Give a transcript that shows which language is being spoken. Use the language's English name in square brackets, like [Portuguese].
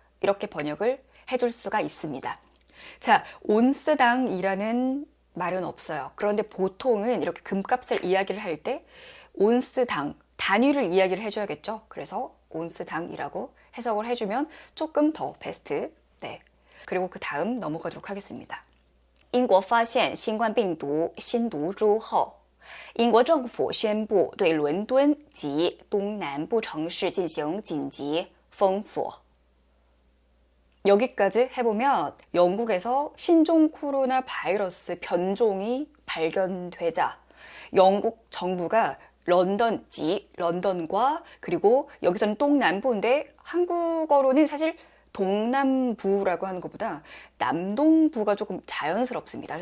[Korean] 이렇게 번역을 해줄 수가 있습니다. 자, 온스당이라는 말은 없어요. 그런데 보통은 이렇게 금값을 이야기를 할 때 온스당, 단위를 이야기를 해줘야겠죠. 그래서 온스당이라고 해석을 해주면 조금 더 베스트. 네. 그리고 그 다음 넘어가도록 하겠습니다. [Chinese] 英国发现新冠病毒新毒株后，英国政府宣布对伦敦及东南部城市进行紧急封锁。 [Korean] 여기까지 해보면 영국에서 신종 코로나 바이러스 변종이 발견되자 영국 정부가 런던과 그리고 여기서는 동남부인데 한국어로는 사실 동남부라고 하는 것보다 남동부가 조금 자연스럽습니다.